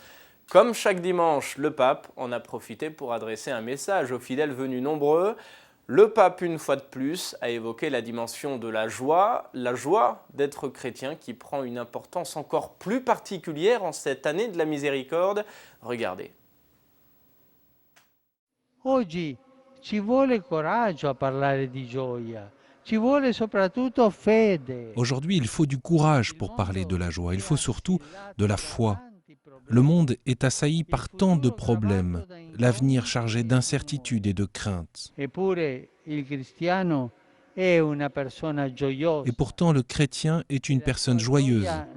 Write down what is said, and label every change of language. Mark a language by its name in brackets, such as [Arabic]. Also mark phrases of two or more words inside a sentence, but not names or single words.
[French] Comme chaque dimanche, le pape en a profité pour adresser un message aux fidèles venus nombreux. Le pape, une fois de plus, a évoqué la dimension de la joie d'être chrétien qui prend une importance encore plus particulière en cette année de la miséricorde. Regardez. [Italian] Oggi ci vuole coraggio a parlare di gioia. Ci vuole soprattutto fede. [French] Aujourd'hui, il faut du courage pour parler de la joie. Il faut surtout de la foi. Le monde est assailli par tant de problèmes, l'avenir chargé d'incertitudes et de craintes. Et pourtant, le chrétien est une personne joyeuse.